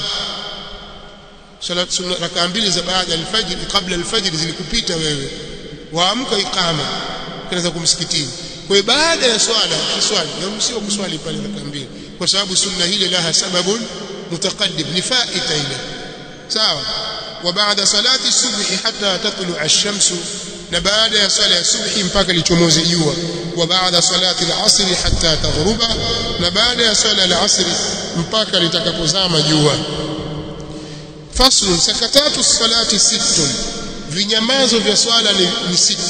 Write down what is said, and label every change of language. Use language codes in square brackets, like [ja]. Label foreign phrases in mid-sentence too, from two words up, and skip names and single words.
[sw] Salat sunna rakaa mbili za baada ya al-fajr, kabla al-fajr zilikupita wewe, waamka iqama unaweza kumsikitini. Kwa hiyo baada ya swala kiswali, sio kuswali pale rakaa mbili, kwa sababu sunna hile [ar] لها سبب متقدم, [sw] ni faita ile, sawa. [ar] وبعد صلاة الصبح حتى تطلع الشمس, [sw] na baada ya sala ya subhi mpaka lichomoze jua. [ar] وبعد صلاة العصر حتى تغرب, [sw] na baada ya sala al-asr mpaka litakapozama jua. [ar] فصل سكتات الصلاة ستة, [sw] vinyamazo vya swala ni sita.